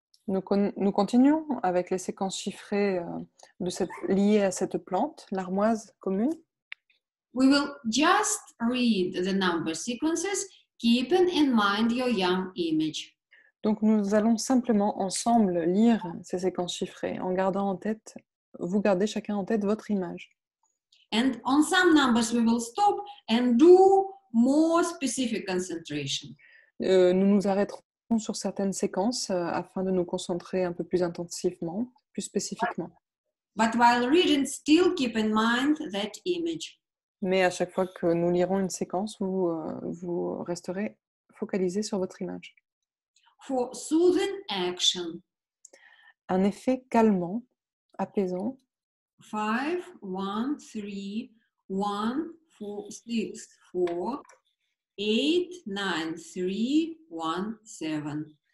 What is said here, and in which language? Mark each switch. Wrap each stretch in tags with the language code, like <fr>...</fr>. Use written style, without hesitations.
<fr>Nous continuons avec les séquences chiffrées liées à cette plante, l'armoise commune.</fr> <en>We will just read the number sequences, keeping in mind your young image.</en> <fr>Donc nous allons simplement ensemble lire ces séquences chiffrées en gardant en tête, vous gardez chacun en tête votre image.</fr> <en>And on some numbers we will stop and do more specific concentration.</en> <fr>Nous nous arrêterons sur certaines séquences afin de nous concentrer un peu plus intensivement, plus spécifiquement.</fr> <en>But while reading, still keep in mind that image.</en> <fr>Mais à chaque fois que nous lirons une séquence, vous resterez focalisé sur votre image.</fr> <en>For soothing action,</en> <fr>Un effet calmant, apaisant.</fr> <en>5, 1, 3, 1, 4, 6, 4, 8, 9, 3, 1, 7.</en>